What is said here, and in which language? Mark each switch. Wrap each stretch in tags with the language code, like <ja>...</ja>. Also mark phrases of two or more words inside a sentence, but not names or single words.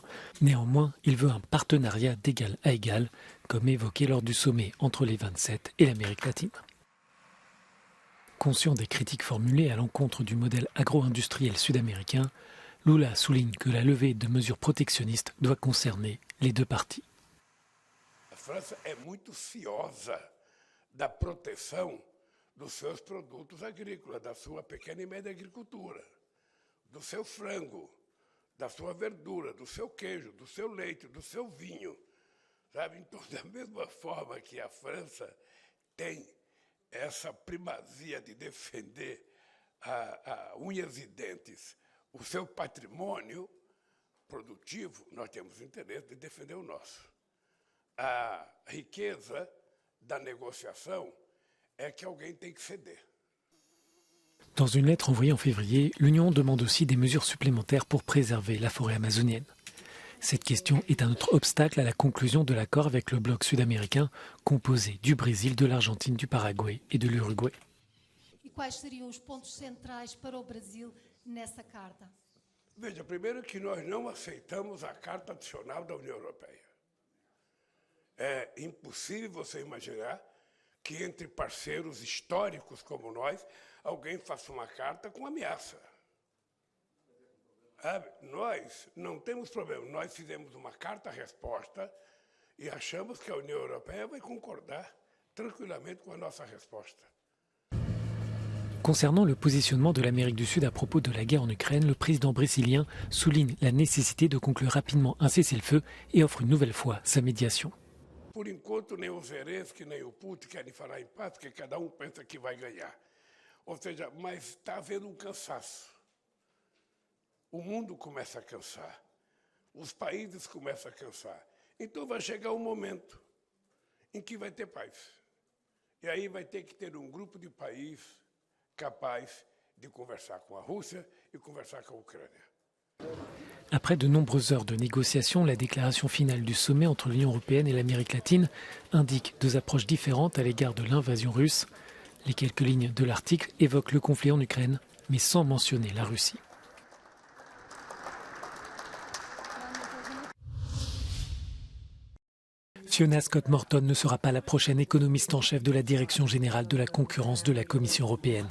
<fr>Néanmoins, il veut un partenariat d'égal à égal, comme évoqué lors du sommet entre les 27 et l'Amérique latine. Conscient des critiques formulées à l'encontre du modèle agro-industriel sud-américain, Lula souligne que la levée de mesures protectionnistes doit concerner les deux parties.</fr> <pt>A França é muito ciosa da proteção dos seus produtos agrícolas, da sua pequena e média agricultura, do seu frango, da sua verdura, do seu queijo, do seu leite, do seu vinho. Sabe? Então, da mesma forma que a França tem essa primazia de defender a unhas e dentes o seu patrimônio produtivo, nós temos interesse de defender o nosso. A riqueza da</pt> <fr>négociation est qu'</fr> <pt>alguém tem que céder.</pt> <fr>Dans une lettre envoyée en février, l'Union demande aussi des mesures supplémentaires pour préserver la forêt amazonienne. Cette question est un autre obstacle à la conclusion de l'accord avec le bloc sud-américain composé du Brésil, de l'Argentine, du Paraguay et de l'Uruguay.</fr> <pt>E quais seriam os pontos centrais para o Brasil nessa carta? Veja, primeiro que nós não aceitamos a Carta Adicional da União Europeia. É impossível você imaginar que entre parceiros históricos como nós, alguém faça uma carta com ameaça. Nós não temos problema. Nós fizemos uma carta-resposta e achamos que a União Europeia vai concordar tranquillamente com a nossa resposta.</pt> <fr>Concernant le positionnement de l'Amérique du Sud à propos de la guerre en Ukraine, le président brésilien souligne la nécessité de conclure rapidement un cessez-le-feu et offre une nouvelle fois sa médiation.</fr> <pt>Por enquanto, nem o Zelensky, nem o Putin querem falar em paz, porque cada pensa que vai ganhar. Ou seja, mas está havendo cansaço. O mundo começa a cansar. Os países começam a cansar. Então vai chegar um momento em que vai ter paz. E aí vai ter que ter grupo de países capaz de conversar com a Rússia e conversar com a Ucrânia.</pt> <fr>Après de nombreuses heures de négociations, la déclaration finale du sommet entre l'Union européenne et l'Amérique latine indique deux approches différentes à l'égard de l'invasion russe. Les quelques lignes de l'article évoquent le conflit en Ukraine, mais sans mentionner la Russie. Fiona Scott Morton ne sera pas la prochaine économiste en chef de la Direction générale de la concurrence de la Commission européenne.</fr>